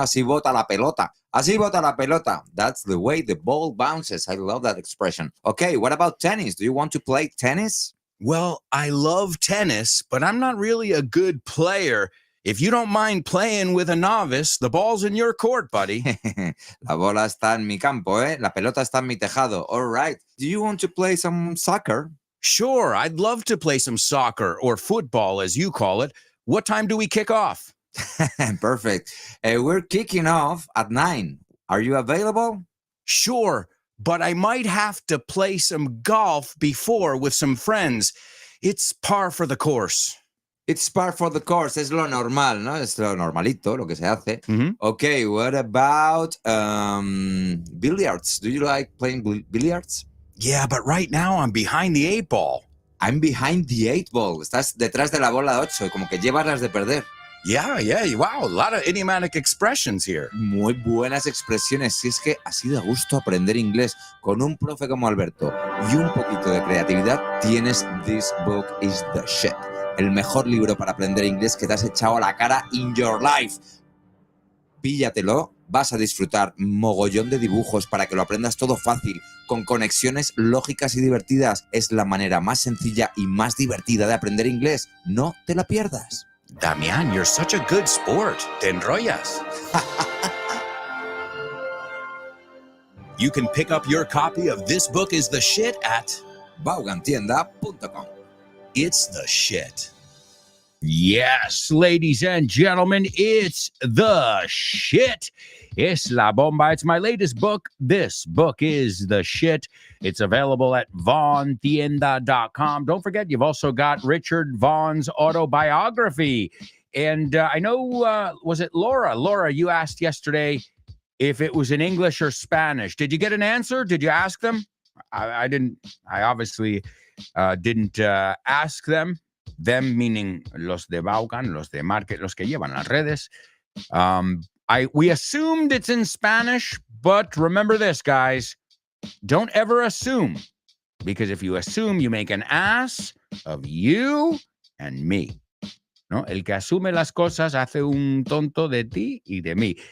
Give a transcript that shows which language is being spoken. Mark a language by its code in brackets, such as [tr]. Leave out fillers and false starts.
[es] Así bota la pelota. [en] Así bota la pelota. That's the way the ball bounces. I love that expression. Okay, what about tennis? Do you want to play tennis? Well, I love tennis, but I'm not really a good player. If you don't mind playing with a novice, the ball's in your court, buddy. [es] La bola está en mi campo, ¿eh? La pelota está en mi tejado. [en] All right. Do you want to play some soccer? Sure, I'd love to play some soccer or football, as you call it. What time do we kick off? Perfect. We're kicking off at 9. Are you available? Sure, but I might have to play some golf before with some friends. It's par for the course. It's par for the course. [es] Es lo normal, ¿no? Es lo normalito, lo que se hace. [en] Okay, what about billiards? Do you like playing billiards? Yeah, but right now I'm behind the 8 ball. I'm behind the 8 ball. [es] Estás detrás de la bola 8, como que llevas las de perder. [en] Yeah, wow, a lot of idiomatic expressions here. [es] Muy buenas expresiones. Si es que así da gusto aprender inglés con un profe como Alberto y un poquito de creatividad, tienes This Book is the Shit. El mejor libro para aprender inglés que te has echado a la cara [en] in your life. [es] Píllatelo, vas a disfrutar mogollón de dibujos para que lo aprendas todo fácil, con conexiones lógicas y divertidas. Es la manera más sencilla y más divertida de aprender inglés. No te la pierdas. [en] Damián, you're such a good sport. [es] Te enrollas. [en] You can pick up your copy of This Book is the Shit at vaughantienda.com. It's the Shit. Yes, ladies and gentlemen, it's the shit. [es] Es la bomba. [en] It's my latest book. This book is the shit. It's available at vaughantienda.com. Don't forget, you've also got Richard Vaughan's autobiography. And I know, was it Laura? Laura, you asked yesterday if it was in English or Spanish. Did you get an answer? Did you ask them? I didn't. I obviously didn't ask them. Them meaning [es] los de Vaughan, los de market, los que llevan las redes. [en] We assumed it's in Spanish, but remember this, guys. Don't ever assume, because if you assume, you make an ass of you and me. [es] ¿No? El que asume las cosas hace un tonto de ti y de mí.